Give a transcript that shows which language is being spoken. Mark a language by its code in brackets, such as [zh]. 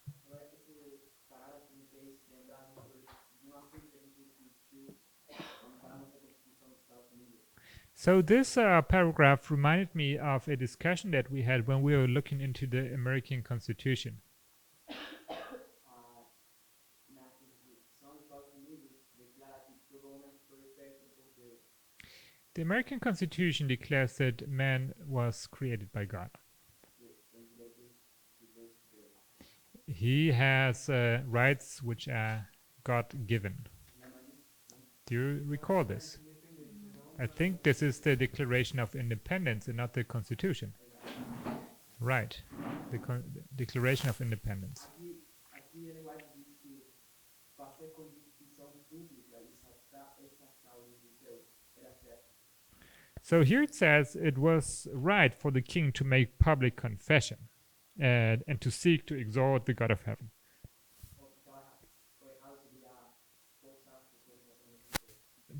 [pt] Esse parágrafo me fez lembrar de um assunto que a gente discutiu na nossa Constituição dos Estados Unidos. [en] So this paragraph reminded me of a discussion that we had when we were looking into the American Constitution. [pt] Na Constituição dos Estados Unidos declara que todo homem foi feito por Deus. [en] The American Constitution declares that man was created by God. [pt] Tem direitos que Deus deu. [en] He has rights which are God-given. Do you recall this? I think this is the Declaration of Independence and not the Constitution. Right, the Declaration of Independence. [pt] Aqui ele vai dizer que fazer confissão pública e sacar essa causa de Deus era certo. [en] So here it says it was right for the king to make public confession and to seek to exalt the God of heaven. [pt] O errado seria forçar as pessoas a fazerem isso.